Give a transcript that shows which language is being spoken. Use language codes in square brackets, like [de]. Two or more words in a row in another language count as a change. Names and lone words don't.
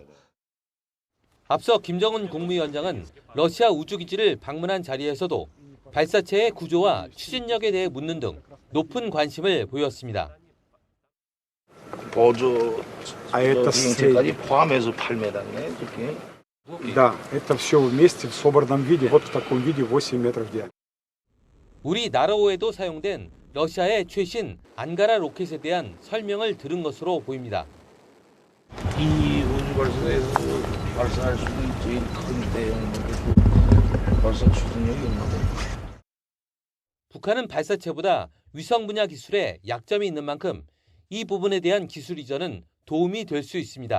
[ko] 앞서 김정은 국무위원장은 러시아 우주기지를 방문한 자리에서도 발사체의 구조와 추진력에 대해 묻는 등 높은 관심을 보였습니다. 보조 비행체까지 포함해서 8m네, 저게. [ru] Да, это все вместе в собранном виде, вот в таком виде 8 метров диаметра. [ko] 우리 나로호에도 사용된 러시아의 최신 안가라 로켓에 대한 설명을 들은 것으로 보입니다. 이 우주발사에서 발사할 수 있는 제일 큰 대형 발사 추진력이 있는데. 북한은 발사체보다 위성 분야 기술에 약점이 있는 만큼 이 부분에 대한 기술 이전은 도움이 될 수 있습니다.